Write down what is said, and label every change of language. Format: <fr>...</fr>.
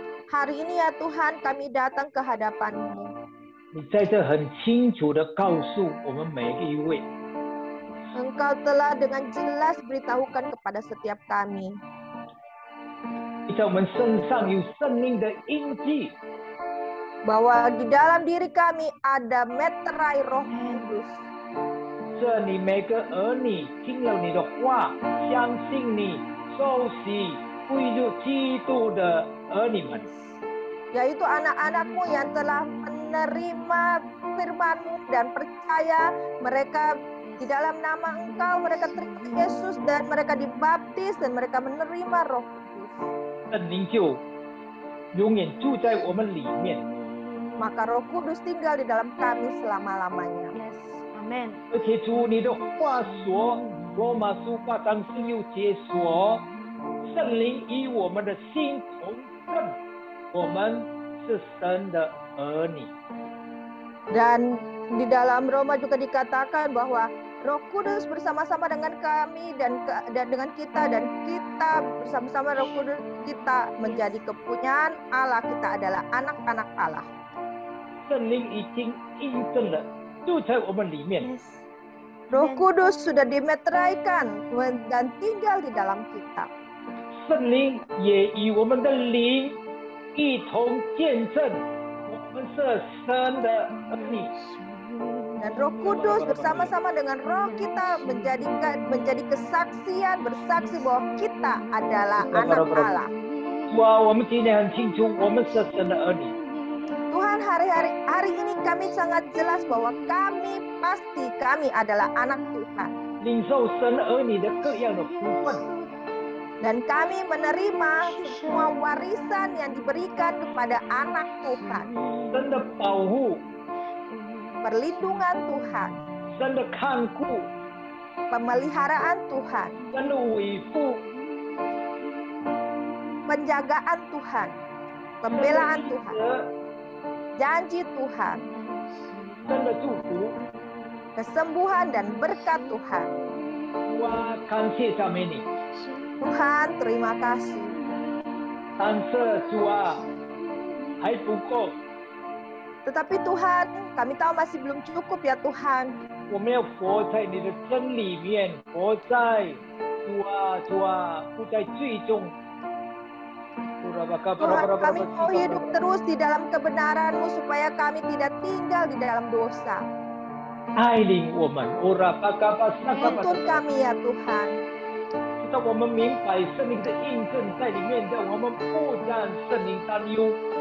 <id>Hari ini ya Tuhan, kami datang ke hadapan-Mu.</id> <zh>你在这很清楚地告诉我们每一位，</zh> <id>Engkau telah dengan jelas beritahukan kepada setiap kami</id> <zh>你在我们身上有生命的印记，</zh> <id>bahwa di dalam diri kami ada meterai Roh Kudus.</id> <zh>这你每个儿女听了你的话，相信你，受洗归入基督的儿女们，</zh> <id>Yaitu anak-anak-Mu yang telah menerima firman-Mu dan percaya mereka di dalam nama Engkau, mereka terima Yesus dan mereka dibaptis dan mereka menerima Roh Kudus.</id> <zh>圣灵就永远住在我们里面。</zh> <id>Maka Roh Kudus tinggal di dalam kami selama-lamanya.</id> <en>Yes, Amen.</en> <zh>而且主你的话说，罗马书8章16节说，圣灵与我们的心同证，我们是神的儿女。</zh> <id>Dan di dalam Roma juga dikatakan bahwa Roh Kudus bersama-sama dengan kami dan dengan kita, dan kita bersama-sama Roh Kudus kita menjadi kepunyaan Allah, kita adalah anak-anak Allah.</id> <zh>圣灵已经印证了，住在我们里面。</zh> <en>Yes.</en> <id>Roh Kudus sudah dimeteraikan dan tinggal di dalam kita.</id> <zh>圣灵也与我们的灵一同见证，我们是神的儿女。</zh> <id>Dan Roh Kudus bersama-sama dengan Roh kita menjadi kesaksian, bersaksi bahwa kita adalah anak Allah.</id> <zh>哇，我们今天很清楚，我们是神的儿女。</zh> <id>Tuhan, hari ini kami sangat jelas bahwa kami adalah anak Tuhan.</id> <zh>领受神儿女的各样的福分，</zh> <id>Dan kami menerima semua warisan yang diberikan kepada anak Tuhan.</id> <zh>神的保护，</zh> <id>Perlindungan Tuhan,</id> <zh>神的看顾，</zh> <id>pemeliharaan Tuhan,</id> <zh>神的维护，</zh> <id>penjagaan Tuhan, pembelaan Tuhan, janji Tuhan,</id> <zh>神的祝福。</zh> <id>kesembuhan dan berkat Tuhan.</id> <zh>哇，感谢赞美你，</zh> <id>Tuhan, terima kasih.</id> <zh>但是主啊，还不够，</zh> <id>Tetapi Tuhan, kami tahu masih belum cukup ya Tuhan.</id> <zh>我们要活在你的真里面，活在主啊，不在最终。</zh> <id>Tuhan, kami mau hidup terus di dalam kebenaran-Mu supaya kami tidak tinggal di dalam dosa.</id> <zh>带领我们，</zh> <id>Tuntun kami ya Tuhan.</id> <zh>直到我们明白圣灵的印证在里面，让我们不让圣灵担忧。</zh>